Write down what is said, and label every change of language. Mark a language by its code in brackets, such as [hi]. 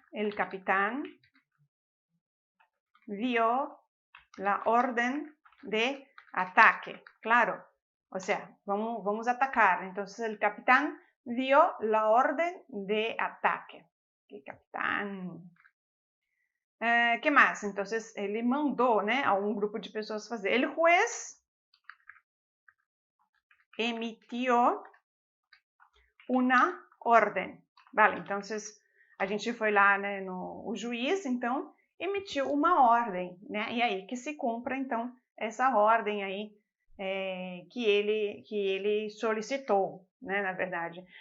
[es] El capitán dio la orden de ataque, claro. O sea, vamos a atacar. Entonces, el capitán dio la orden de ataque. ¿Qué capitán? ¿Qué más? Entonces, [pt] ele mandou, né, a um grupo de pessoas fazer. [es] El juez emitió una orden. Vale, entonces, [pt] a gente foi lá, né, o juiz, então, emitiu uma ordem, né? E aí que se cumpra, então, essa ordem aí que ele solicitou, né, na verdade.